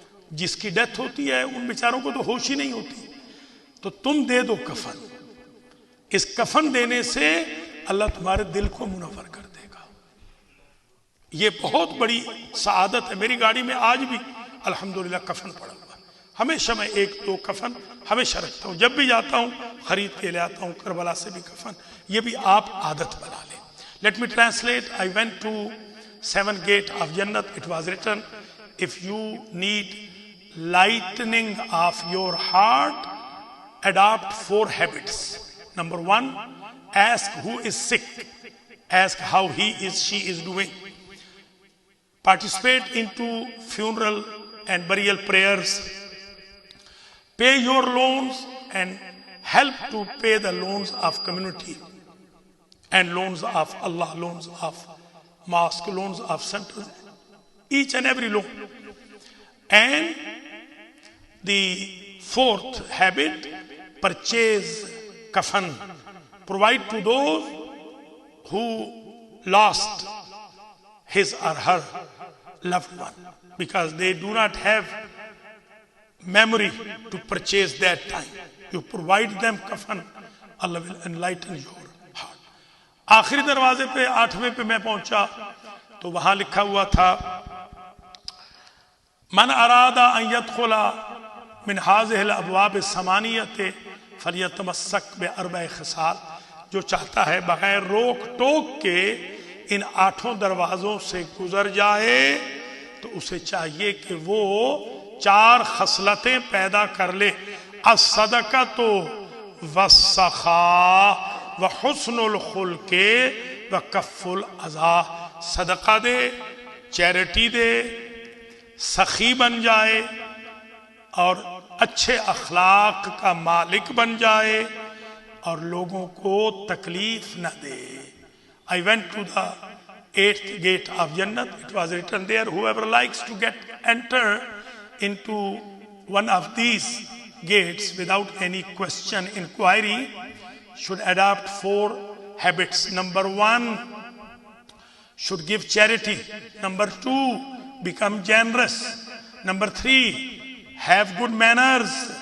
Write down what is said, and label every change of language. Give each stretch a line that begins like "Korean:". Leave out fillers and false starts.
Urdu: جس کی ڈیتھ ہوتی ہے ان بیچاروں کو تو ہوش ہی نہیں ہوتی، تو تم دے دو کفن، اس کفن دینے سے اللہ تمہارے دل کو منور کر دے گا۔ یہ بہت بڑی سعادت ہے۔ میری گاڑی میں آج بھی الحمدللہ کفن پڑا ہوا ہے، ہمیشہ میں 1-2 کفن ہمیشہ رکھتا ہوں، جب بھی جاتا ہوں خرید کے لے آتا ہوں، کربلا سے بھی کفن۔ یہ بھی آپ عادت بنا لیں۔
English: Let me translate. I went to 7 gate of Jannat. It was written, if you need lightening of your heart, adopt 4 habits. Number 1, ask who is sick. Ask how she is doing. Participate into funeral and burial prayers. Pay your loans and help to pay the loans of community and loans of Allah, loans of mosque, loans of centers, each and every loan. And the 4th habit, purchase kafan. Provide to those who lost his or her loved one, because they do not have memory to purchase that time. You provide them kafan, Allah will enlighten your heart.
Urdu: آخری دروازے پہ 8ویں پہ میں پہنچا تو وہاں لکھا ہوا تھا،
Arabic: من اراد ان يدخل من هذه الابواب الثمانیة فلیتمسک باربع خصال،
Urdu: جو چاہتا ہے بغیر روک ٹوک کے ان 8 دروازوں سے گزر جائے تو اسے چاہیے کہ وہ 4 خصلتیں پیدا کر لے،
Arabic: الصدقۃ والسخاء وحسن الخلق وکف الاذی،
Urdu: صدقہ دے، چیریٹی دے، سخی بن جائے اور اچھے اخلاق کا مالک بن جائے اور لوگوں کو تکلیف نہ دے۔
English: I went to the 8th gate of Jannat. It was written there, whoever likes to enter into one of these gates without any question, inquiry, should adopt 4 habits. Number 1, should give charity. Number 2, become generous. Number 3, have good manners.